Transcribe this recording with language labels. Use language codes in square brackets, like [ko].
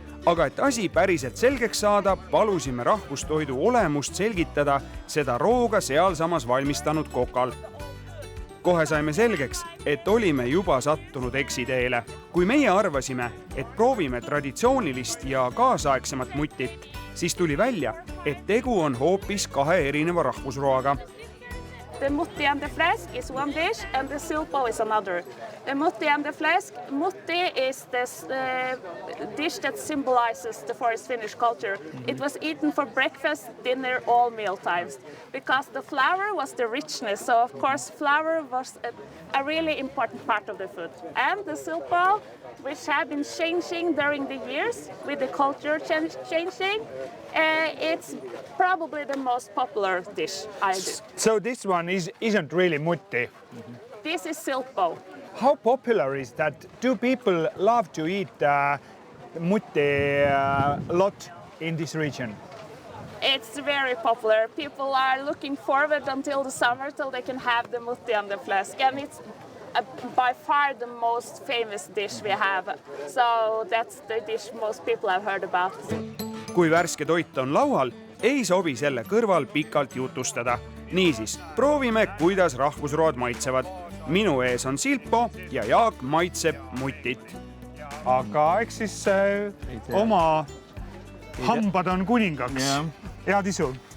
[et] Aga et asi päriselt selgeks saada, palusime rahvustoidu olemust selgitada seda rooga sealsamas valmistanud kokal. Kohe saime selgeks, et olime juba sattunud eksiteele. Kui meie arvasime, et proovime traditsioonilist ja kaasaegsemat mutit, siis tuli välja, et tegu on hoopis 2 erineva rahvusroaga. [en] The mutti and the fläsk is one dish and the silpo is another. The mutti and the fläsk, mutti is this dish that symbolizes the Forest Finnish culture. It was eaten for breakfast, dinner, all meal times. Because the flour was the richness, so of course flour was a really important part of the food. And the silpo, which have been changing during the years with the culture changing, it's probably the most popular dish I do. So this one isn't really mutti. This is silpo. How popular is that? Do people love to eat mutti a lot in this region? It's very popular. People are looking forward until the summer till they can have the mutti and the fläsk. And it's by far the most famous dish we have. So that's the dish most people have heard about. [et] Kui värske toit on laual, ei sobi selle kõrval pikalt jutustada. Niisiis, proovime, kuidas rahvusroad maitsevad. Minu ees on silpo ja Jaak maitseb mutit. Aga eks siis oma hambad on kuningaks. Head isu.